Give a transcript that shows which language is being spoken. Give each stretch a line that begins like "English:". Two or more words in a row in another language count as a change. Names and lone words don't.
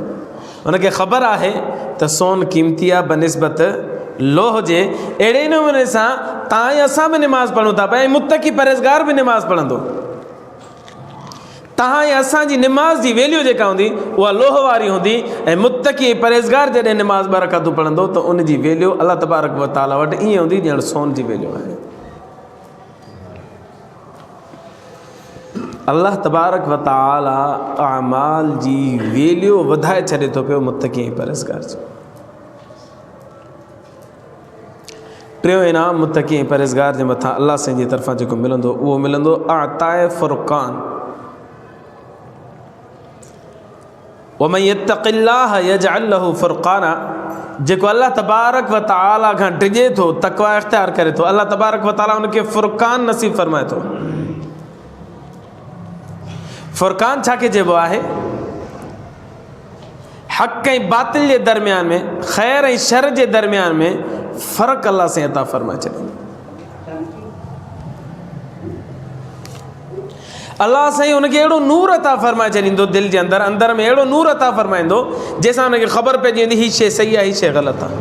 Sindhi: हुनखे ख़बर आहे त सोन क़ीमती आहे बनिस्बत लोह जे। अहिड़े नमूने सां तव्हां ऐं असां बि निमाज़ पढ़ूं था पिया, ऐं मुत्तक़ी परहेज़गार बि निमाज़ पढ़ंदो। तव्हां ऐं असांजी निमाज़ जी वैल्यू जेका हूंदी उहा लोह वारी हूंदी, ऐं मुत्तक़ी परहेज़गार जॾहिं निमाज़ 2 रकातूं पढ़ंदो त उनजी वैल्यू अल्लाह तबारक व तआला वटि ईअं हूंदी ॼण सोन जी वैल्यू आहे। अल्लाह तबारक व तआला अमाल जी वैल्यू वधाए छॾे थो पियो मुत्तक़ी परहेज़गार जो। टियों इनाम मुत्तक़ी परहेज़गार जे मथां अल्लाह साईं जी तरफ़ां जेको मिलंदो उहो मिलंदो आताए फ़ुरक़ान।
Arabic: ومن يتق الله يجعل له فرقانا,
Sindhi: जेको अल्लाह तबारक व तआला खां डिॼे थो, तक़वा इख़्तियार करे थो, अल्लाह तबारक व तआला उनखे फ़ुरक़ान नसीब फ़रमाए थो। फ़ुरक़ान छा खे चइबो आहे? हक़ ऐं बातिल जे दरमियान में, ख़ैर ऐं शर जे दरमियान में फ़र्क़ु अल्लाह साईं अता फ़रमाए छॾींदो। अल्लाह साईं हुनखे अहिड़ो नूर अता फ़रमाए छॾींदो दिलि जे अंदरि में अहिड़ो नूर अता फ़रमाईंदो जंहिंसां हुनखे ख़बर पइजी वेंदी हीअ शइ सही आहे, हीअ शइ ग़लति आहे।